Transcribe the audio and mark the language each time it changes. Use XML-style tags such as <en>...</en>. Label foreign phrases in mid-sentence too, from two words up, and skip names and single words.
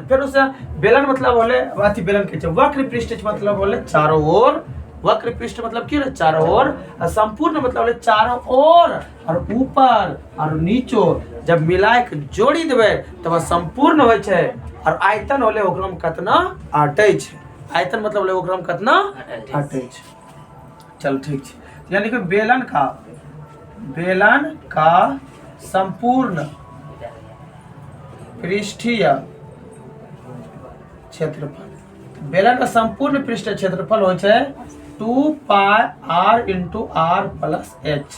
<anp>फिर उससे बेलन मतलब होले अथी बेलन के छे वक्र पृष्ठ मतलब होले चारों ओर वक्र पृष्ठ मतलब की रे चारों ओर और संपूर्ण मतलब होले चारों ओर और ऊपर और नीचे जब मिलाए के जोड़ी देबे तब संपूर्ण होय छे। और आयतन होले ओकरा में कितना अटै छे आयतन मतलब होले ओकरा में कितना अटै छे। चल ठीक छे यानी कि बेलन का संपूर्ण पृष्ठीय क्षेत्रफल बेलन का संपूर्ण पृष्ठीय क्षेत्रफल होय छे 2 पाई</anp> <en>r into r plus h।</en>